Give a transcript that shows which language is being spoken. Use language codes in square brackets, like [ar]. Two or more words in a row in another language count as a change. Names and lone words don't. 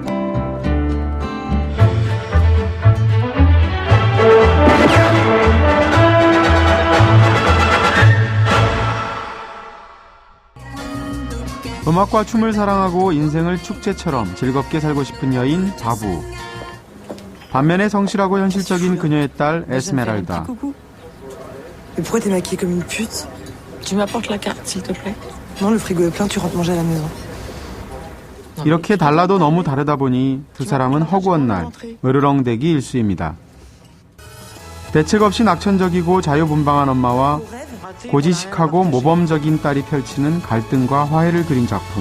[ko] 음악과 춤을 사랑하고 인생을 축제처럼 즐겁게 살고 싶은 여인 바부. 반면에 성실하고 현실적인 그녀의 딸 에스메랄다. [fr] Pourquoi t'es maquillée comme une pute? Tu m'apportes la carte, s'il te plaît. Non, le frigo est plein, tu rentres manger à la maison. [ko] 이렇게 달라도 너무 다르다 보니 두 사람은 허구한 날 으르렁대기 일쑤입니다. 대책 없이 낙천적이고 자유분방한 엄마와 고지식하고 모범적인 딸이 펼치는 갈등과 화해를 그린 작품.